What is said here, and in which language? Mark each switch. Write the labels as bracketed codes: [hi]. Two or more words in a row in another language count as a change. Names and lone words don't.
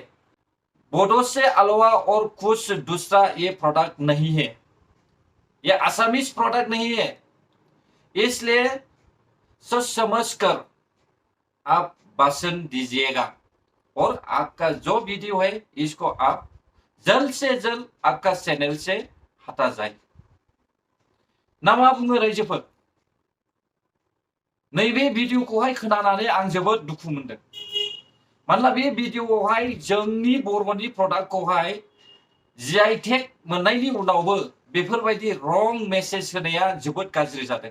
[hi] बोडो से अलावा और कुछ दूसरा ये प्रोडक्ट नहीं है, ये [en] Assamese product [hi] नहीं है। इसलिए सोच समझ कर आप भाषण दीजिएगा और आपका जो वीडियो है इसको आप जल्द से जल्द आपका चैनल से हटा जाए। [brx] ना मा बुङो रायजोफोर, नैबे भिडिअखौहाय खोनानानै आं जोबोद दुखु मोनदों। मानोना बे भिडिअआवहाय जोंनि बर'नि प्रडाक्टखौहाय GI टेग मोननायनि उनावबो बेफोरबायदि रं मेसेज होनाया जोबोद गाज्रि जादों।